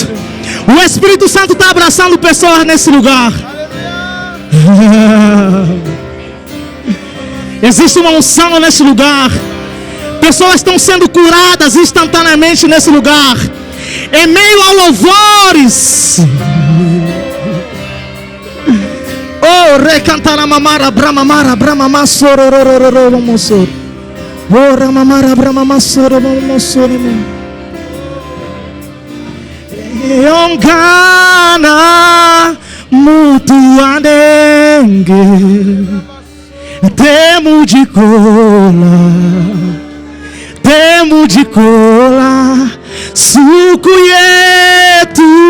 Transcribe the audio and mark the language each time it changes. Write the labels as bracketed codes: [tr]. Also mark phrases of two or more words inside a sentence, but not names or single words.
[pt] O Espírito Santo está abraçando pessoas nesse lugar. Existe uma unção nesse lugar. Pessoas estão sendo curadas instantaneamente nesse lugar, em meio a louvores. Oh, recantara mamara bramamara bramama sorororororo mosor. Oh, ramamara bramama sorororo mosor. Yongana mutuanenge temo de cola suco yetu